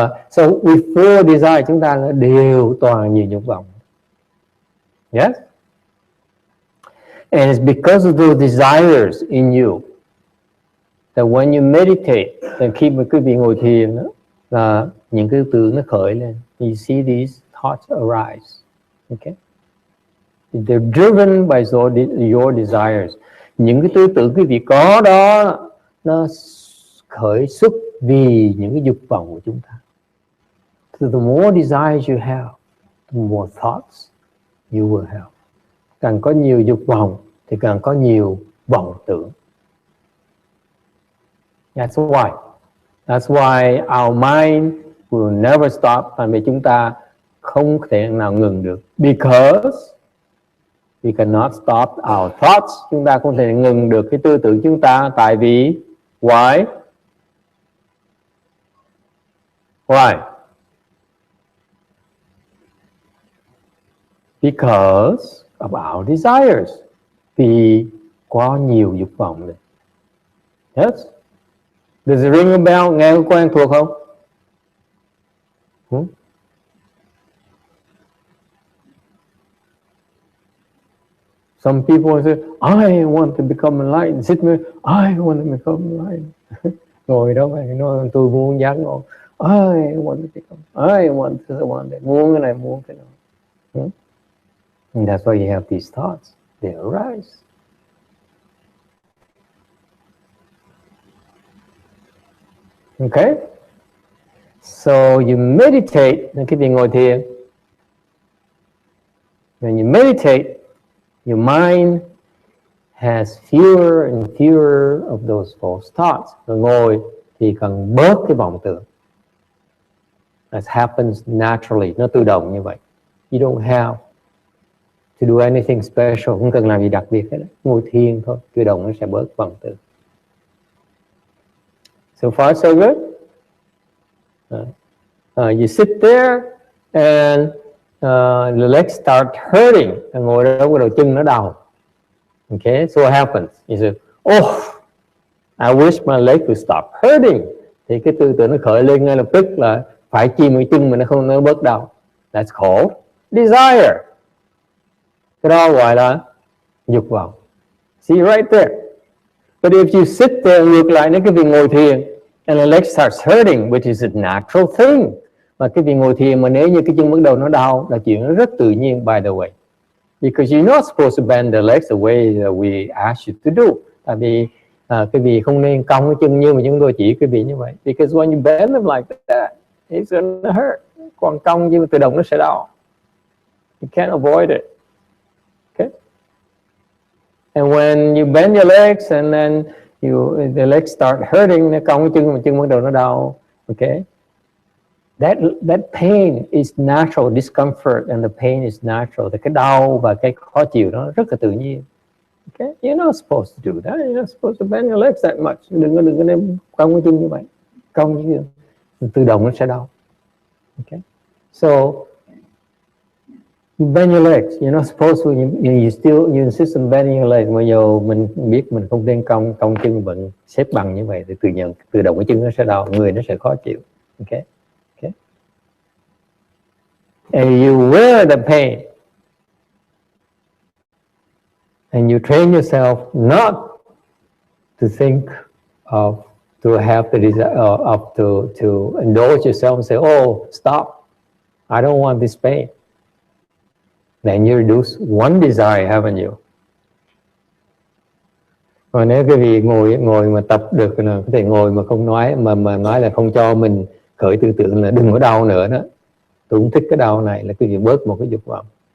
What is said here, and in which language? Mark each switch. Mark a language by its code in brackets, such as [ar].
[en] So with four desire, [vi] chúng ta đều toàn nhiều dục vọng. [en] Yes? And it's because of those desires in you that when you meditate, [vi] thì khi mà quý vị ngồi thiền đó, là những cái tưởng nó khởi lên. [en] You see these thoughts arise. Okay? They're driven by your desires. [vi] Những cái tư tưởng quý vị có đó, nó khởi xuất vì những cái dục vọng của chúng ta. [en] So the more desires you have, the more thoughts you will have. [vi] Càng có nhiều dục vọng thì càng có nhiều vọng tưởng. [en] That's why our mind will never stop. [vi] Tại vì chúng ta không thể nào ngừng được. [en] Because we cannot stop our thoughts. [vi] Chúng ta không thể ngừng được cái tư tưởng chúng ta. Tại vì [en] why? Because of our desires. [vi] Vì có nhiều dục vọng này. [en] Yes? Does it ring a bell? [vi] Nghe có quen thuộc không? [en] Some people say, I want to become enlightened. Sit there, I want to become enlightened. [vi] Ngồi đó mà nói tôi muốn giác ngộ. [en] I want to become. I want to. [vi] Muốn cái này, muốn cái nào. [en] And that's why you have these thoughts. They arise. Okay? So you meditate. [vi] Cái việc ngồi thiền. [en] When you meditate, your mind has fewer and fewer of those false thoughts. [vi] Rồi ngồi thì cần bớt cái vọng tưởng. [en] That happens naturally. [vi] Nó tự động như vậy. [en] You don't have to do anything special. [vi] Không cần làm gì đặc biệt hết. Ngồi thiền thôi. Tự động nó sẽ bớt vọng tưởng. [en] So far so good. You sit there and the legs start hurting. [vi] Ngồi đó cái đầu chân nó đau. [en] Okay, so what happens? You say, oh, I wish my leg would stop hurting. [vi] Thì cái tư tưởng nó khởi lên ngay lập tức là phải chi cái chân mà nó bớt đau. [en] That's called desire. [vi] Cái đó gọi là dục vọng. [en] See right there. But if you sit there, [vi] ngược lại nếu cái việc ngồi thiền [en] and the leg starts hurting, which is a natural thing. [vi] Mà cái việc ngồi thiền mà nếu như cái chân bắt đầu nó đau là chuyện nó rất tự nhiên, [en] by the way. Because you're not supposed to bend the legs the way that we ask you to do. [vi] Tại vì cái việc không nên cong cái chân như mà chúng tôi chỉ cái việc như vậy. [en] Because when you bend them like that, it's gonna hurt. [vi] Còn cong như tự động nó sẽ đau. [en] You can't avoid it. Okay? And when you bend your legs and then the legs start hurting, [vi] nó cong cái chân mà chân bắt đầu nó đau. [en] Okay? That pain is natural, discomfort and the pain is natural. [vi] Cái đau và cái khó chịu đó rất là tự nhiên. [en] Okay? You're not supposed to do that. You're not supposed to bend your legs that much. [vi] Đừng có nên cong cái chân như vậy. Cong như tự động nó sẽ đau. [en] Okay? So you bend your legs. You're not supposed to. You insist on bending your legs. [vi] Mà giờ mình biết mình không nên cong chân vẫn xếp bằng như vậy thì tự động cái chân nó sẽ đau, người nó sẽ khó chịu. [en] Okay? And you wear the pain, and you train yourself not to think of, to have the desire to indulge yourself and say, oh, stop, I don't want this pain. Then you reduce one desire, haven't you? [vi] Còn nếu cái vị ngồi mà tập được là có thể ngồi mà không nói, mà nói là không cho mình khởi tư tưởng là đừng có đau nữa đó. Tôi cũng thích cái đau này, là cái gì bớt một cái dục vọng.